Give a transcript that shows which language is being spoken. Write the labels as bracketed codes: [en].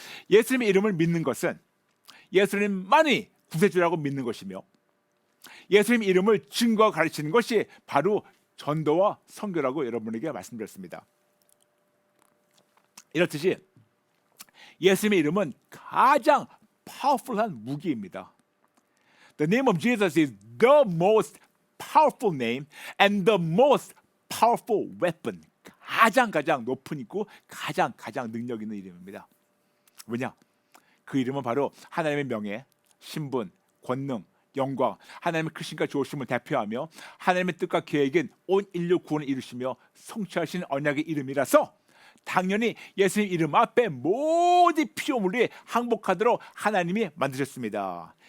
[ko] 예수님의 이름을 믿는 것은 예수님만이 구세주라고 믿는 것이며 예수님 이름을 증거하고 가르치는 것이 바로 전도와 선교라고 여러분에게 말씀드렸습니다. 이렇듯이 예수님의 이름은 가장 파워풀한 무기입니다. [en] The name of Jesus is the most powerful name and the most powerful weapon. [ko] 가장 높은 있고 가장 능력 있는 이름입니다. 뭐냐? 그 이름은 바로 하나님의 명예, 신분, 권능, 영광, 하나님의 크신과 좋으심을 대표하며 하나님의 뜻과 계획인 온 인류 구원을 이루시며 성취하신 언약의 이름이라서 당연히 예수님 이름 앞에 모든 피조물이 항복하도록 하나님이 만드셨습니다.